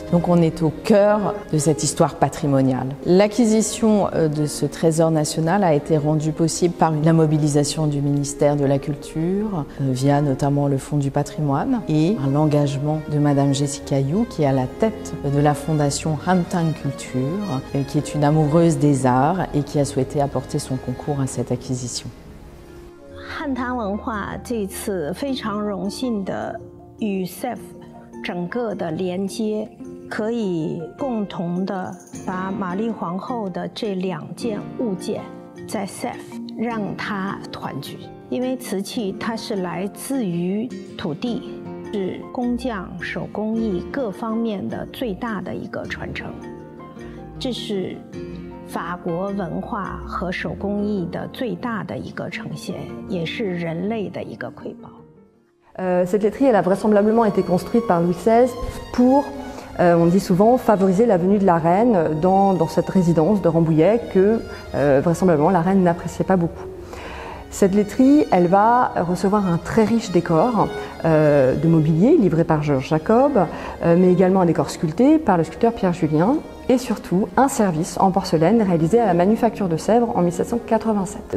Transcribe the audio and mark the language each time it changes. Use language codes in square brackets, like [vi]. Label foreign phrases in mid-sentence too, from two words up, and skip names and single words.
[fr] Donc on est au cœur de cette histoire patrimoniale. L'acquisition de ce trésor national a été rendue possible par la mobilisation du ministère de la Culture, via notamment le Fonds du patrimoine et l'engagement de Madame Jessica Yu, qui est à la tête de la fondation Hantang Culture, qui est une amoureuse des arts et qui a souhaité apporter son concours à cette acquisition. [zh] 汉唐文化这次非常荣幸的与 SEF 整个的连接，可以共同的把玛丽皇后的这2件物件在 SEF 让它团聚，因为瓷器它是来自于土地。是工匠手工艺各方面的最大的一个传承，这是法国文化和手工艺的最大的一个呈现，也是人类的一个瑰宝。 [fr] Cette laiterie, elle a vraisemblablement été construite par Louis XVI pour, on dit souvent, favoriser la venue de la reine dans cette résidence de Rambouillet que vraisemblablement la reine n'appréciait pas beaucoup. Cette laiterie, elle va recevoir un très riche décor de mobilier livré par Georges Jacob, mais également un décor sculpté par le sculpteur Pierre Julien et surtout un service en porcelaine réalisé à la Manufacture de Sèvres en 1787.